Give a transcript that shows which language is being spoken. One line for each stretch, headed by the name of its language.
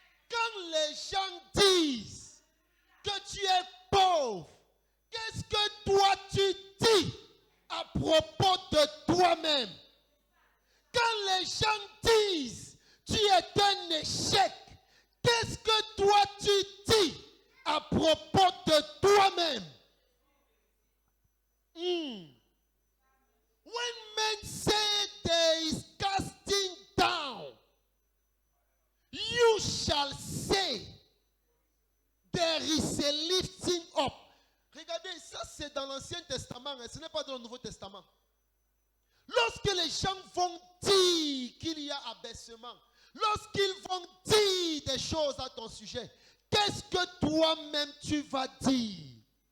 French: Quand les gens disent que tu es pauvre, qu'est-ce que toi tu dis à propos de toi-même? Quand les gens disent tu es un échec, qu'est-ce que toi tu dis à propos de toi-même?
English: When men say there is casting down, you shall say there is a lifting up.
French: Regardez, ça c'est dans l'Ancien Testament, ce n'est pas dans le Nouveau Testament. Lorsque les gens vont dire qu'il y a abaissement, lorsqu'ils vont dire des choses à ton sujet, qu'est-ce que toi-même tu vas dire?